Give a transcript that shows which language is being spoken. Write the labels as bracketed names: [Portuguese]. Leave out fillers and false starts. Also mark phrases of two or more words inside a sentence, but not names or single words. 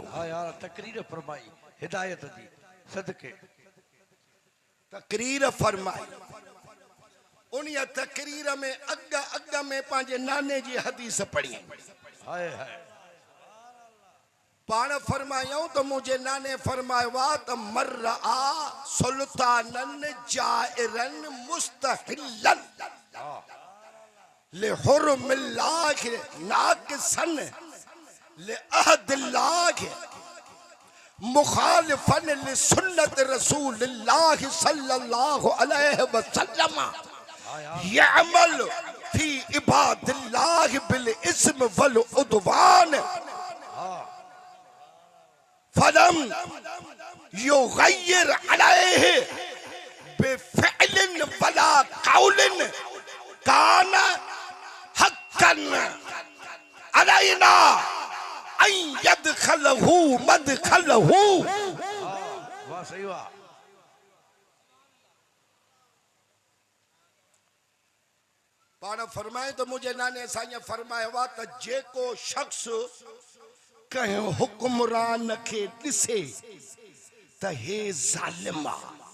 [Sindhi] हा यार तकरीर फरमाई हिदायत दी सदके तकरीर फरमाई उन तकरीर में अग में पंहिंजे नाने जी हदीस पढ़ी हाय हाय पाण फरमायूं त मुंहिंजे नाने फरमायो आहे त [Arabic] مرا سلطانا جائرا مستحلا لحرم الله ناكثا لعهد الله مخالفا لسنة رسول الله صلى الله عليه وسلم يعمل في عباد الله بالإثم والعدوان فلم يغير عليه بفعل ولا قول كان حقا علينا أن يدخله مدخله [Sindhi] वाह सही वाह पाण फरमाए [Urdu] تو مجھے [Sindhi] नाने साईं फरमायो आहे त जेको शख्स कंहिं हुक्मरान खे ॾिसे त हे ज़ालिम आहे